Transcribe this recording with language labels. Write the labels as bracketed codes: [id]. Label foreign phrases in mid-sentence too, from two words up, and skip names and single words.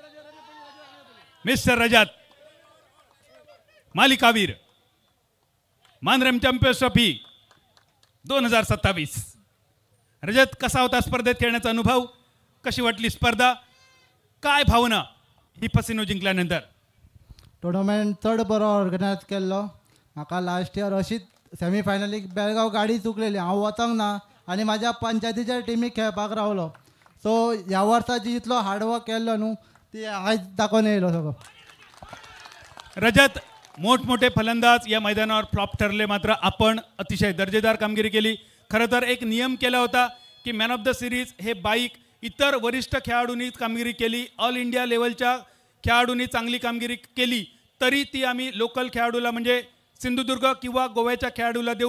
[mr] मिस्टर रजत मालिकावीर. मानरम चॅम्पियन्स ट्रॉफी 2027. रजत, कसा होता स्पर्धेत खेळण्याचा अनुभव? कशी वाटली स्पर्धा? काय भावना ही फसिनो जिंकल्यानंतर? [kok] टुर्नामेंट चड बरो ऑर्गनायज केल्लो. म्हाका [en] last year [kok] अशीच सेमी फायनलीक बेळगांव गाडी चुकलेली, हांव वचोंक ना आनी म्हाज्या पंचायतीच्या टिमीक खेळपाक रावलो. सो ह्या वर्साची इतलो हार्डवर्क केल्लो न्हू ती आयज दाखोवन येयलो सगळो. [mr] रजत, मोठमोठे फलंदाज या मैदानावर फ्लॉप ठरले, मात्र आपण अतिशय दर्जेदार कामगिरी केली. खरं तर एक नियम केला होता की [en] man of the series [mr] हे बाईक इतर वरिष्ठ खेळाडूंनीच कामगिरी केली, [en] all India [mr] लेवलच्या खेळाडूंनी चांगली कामगिरी केली तरी ती आम्ही लोकल खेळाडूला म्हणजे सिंधुदुर्ग किंवा गोव्याच्या खेळाडूला देऊ.